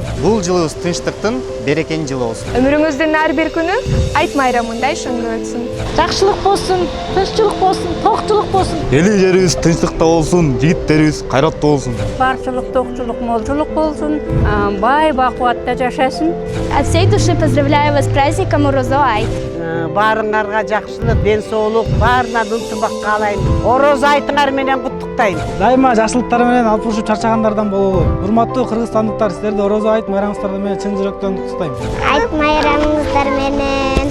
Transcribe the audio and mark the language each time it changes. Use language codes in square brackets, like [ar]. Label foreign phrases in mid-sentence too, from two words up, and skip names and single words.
[ky] Бул жылыбыз тынчтыктын, берекенин жылы болсун. Өмүрүңүздүн ар бир күнү айт майрамындай шаңдуу өтсүн. Жакшылык болсун, тынччылык болсун, токчулук болсун. Эли жерибиз тынчтыкта болсун, жигиттерибиз кайраттуу болсун. Барчылык, токчулук, молчулук болсун. Бай бакубатта жашасын. [ru] От всей души поздравляю вас с праздником Орозо Айт. [ky] Баарыңарга жакшылык, ден соолук, баарынан ынтымак каалайм. Орозо айтыңар менен куттуктайм. Дайыма жакшылыктар менен алпушуп чарчагандардан бололу. Урматтуу кыргызстандыктар, силерди Орозо айт майрамыңыздар менен чын жүрөктөн куттуктайм. Айт майрамыңыздар менен.